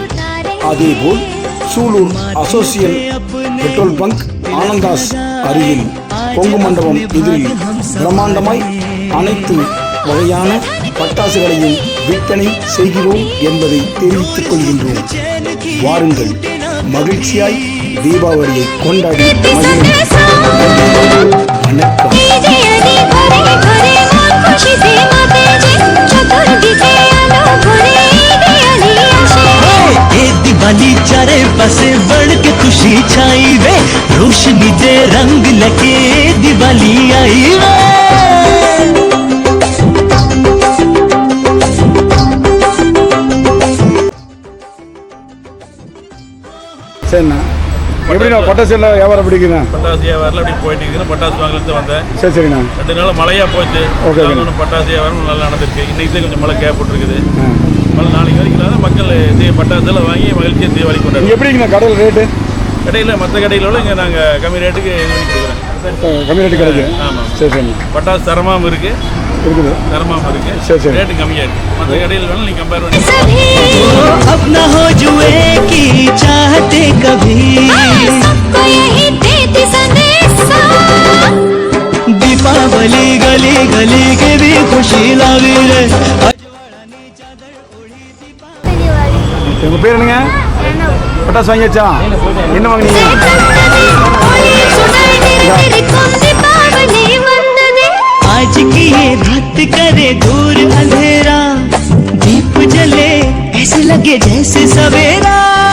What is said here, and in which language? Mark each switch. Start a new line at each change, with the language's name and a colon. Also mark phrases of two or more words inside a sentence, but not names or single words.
Tamil: அதேபோல் சூலூர் அசோசியல்
English: petrol bunk
Tamil: ஆனந்தாஸ் அருகில் பொங்கு மண்டபம் எதிரில் பிரம்மாண்டமாய் அனைத்து வகையான பட்டாசுகளையும் விற்பனை செய்கிறோம் என்பதை தெரிவித்துக் கொள்கின்றோம். வாருங்கள், மகிழ்ச்சியாய் தீபாவளியை கொண்டாடி வணக்கம்.
Punjabi: ਦਿਵਾਲੀ ਚਾਰੇ ਪਾਸੇ ਬਢ਼ ਕੇ ਖੁਸ਼ੀ ਛਾਈ ਵੇ, ਰੋਸ਼ਨੀ ਦੇ ਰੰਗ ਲਗੇ ਦਿਵਾਲੀ ਆਈ ਵੇ।
Tamil: சரிண்ணா, எப்படிண்ணா பட்டாசு எல்லாம் வியாபாரம் பிடிக்குண்ணா? பட்டாசு வியாபாரம் அப்படி போயிட்டு இருக்குது. பட்டாசு வாங்கறது வந்தேன். சரி சரிண்ணா. 2 நாள் மழையா போச்சு. பட்டாசு வியாபாரம் நல்லா நடந்திருக்கு. இன்னைக்கு தான் கொஞ்சம் மழை கேப்பட்டுருக்குது. மழை நாளைக்கு வரைக்கும் இல்லாத மக்கள் பட்டாசு எல்லாம் வாங்கி மகிழ்ச்சியை தீபாவளி கொண்டாடுறோம். எப்படிங்கண்ணா கடையில் ரேட்டு? கடையில் மற்ற கடையிலோட இங்கே நாங்கள் கம்மி ரேட்டுக்கு இது பண்ணி கொடுக்குறோம். கம்மி ரேட்டு கிடைக்குது. ஆமாம், சரி சரி. பட்டாசு தரமாகவும் இருக்குது, தரமாகவும் இருக்குது. சரி சரி. ரேட்டு கம்மியாக இருக்குது. மற்ற கடையில் வேணாலும் நீங்கள் கம்பேர் பண்ணி
Hindi: अपना हो जुए की चाहते कभी दीपावली गली गली के भी खुशी लावी रे.
Tamil: உங்க பேர் என்னங்க? பட்டாசு வாங்கியாச்சா? என்ன வாங்கினீங்க?
Hindi: आज की ये रात करे दूर अंधेरा, दीप जले ऐसे लगे जैसे सवेरा.